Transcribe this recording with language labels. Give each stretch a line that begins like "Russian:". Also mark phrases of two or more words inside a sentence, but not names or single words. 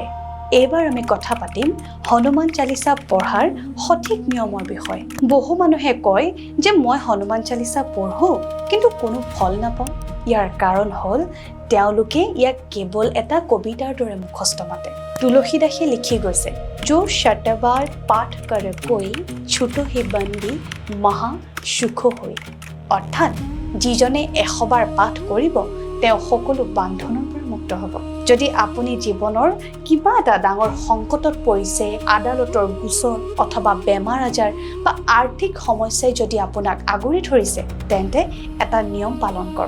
Assamese: এইবাৰ আমি কথা পাতিম হনুমান চালিসা পঢ়াৰ সঠিক নিয়মৰ বিষয়ে। বহু মানুহে কয় যে মই হনুমান চালিসা পঢ়োঁ কিন্তু কোনো ফল নাপাওঁ। ইয়াৰ কাৰণ হ'ল তেওঁলোকে ইয়াক কেৱল এটা কবিতাৰ দৰে মুখস্থ মাতে। তুলসীদাসে লিখি গৈছে
Awadhi: जो शतबार पाठ कर कोई छुटो ही बंदी महा सुख হৈ।
Assamese: অৰ্থাৎ যিজনে ১০০বাৰ পাঠ কৰিব তেওঁ সকলো বান্ধনৰ পৰা মুক্ত হ'ব। যদি আপুনি জীৱনৰ কিবা এটা ডাঙৰ সংকটত পৰিছে, আদালতৰ গোচৰ অথবা বেমাৰ আজাৰ বা আৰ্থিক সমস্যাই যদি আপোনাক আগুৰি ধৰিছে তেন্তে এটা নিয়ম পালন কৰক।